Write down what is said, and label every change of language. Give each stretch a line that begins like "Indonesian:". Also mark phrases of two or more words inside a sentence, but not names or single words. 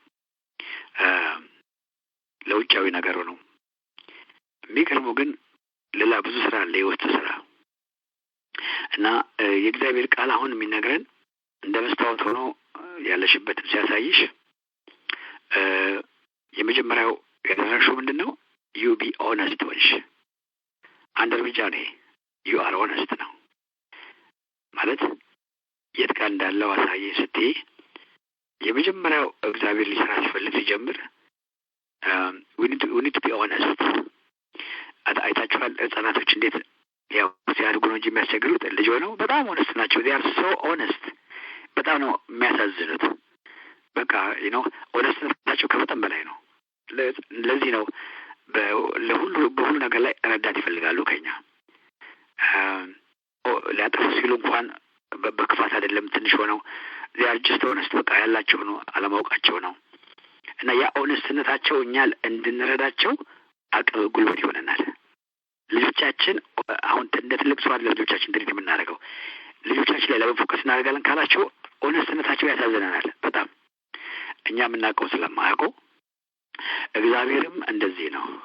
Amharic: ለውጫዊ ነገሩ ነው። የሚገርመው ግን ሌላ ብዙ ስራ አለ የውስጥ ስራ እና የእግዚአብሔር ቃል አሁን የሚነግረን እንደ መስታወት ሆኖ ያለሽበትን ሲያሳይሽ የመጀመሪያው ያደረግሽው ምንድነው?
English: you be honest
Amharic: ወንሽ አንድ እርምጃ ነው።
English: you are honest
Amharic: ነው ማለት የት ጋር እንዳለው አሳየኝ ስትይ የመጀመሪያው እግዚአብሔር ሊሰራ ሲፈልግ ሲጀምር
English: we need to be honest።
Amharic: አይታችኋል ህጻናቶች እንዴት ያው ሲያድጉ ነው እንጂ የሚያስቸግሩት ልጅ ሆነው በጣም ሆነስት ናቸው።
English: they are so honest
Amharic: በጣም ነው የሚያሳዝኑት። በቃ ሆነስት ናቸው ከመጠን በላይ ነው። ለዚህ ነው በሁሉ ነገር ላይ ረዳት ይፈልጋሉ ከኛ ሊያጠፉ ሲሉ እንኳን በክፋት አይደለም ትንሽ ሆነው
English: they are just honest
Amharic: በቃ ያላቸው ነው አለማውቃቸው ነው እና ያ ሆነስትነታቸው እኛ እንድንረዳቸው አቅም ጉልበት ይሆነናል። ልጆቻችን አሁን እንደ ትልቅ ሰው አይደለም ልጆቻችን ትሪት የምናደርገው ልጆቻችን ላይ ለፎከስ እናደርጋለን ካላቸው ሆነስትነታቸው ያሳዝነናል በጣም እኛ የምናውቀው ስለማያውቀው እግዚአብሔርም እንደዚህ ነው።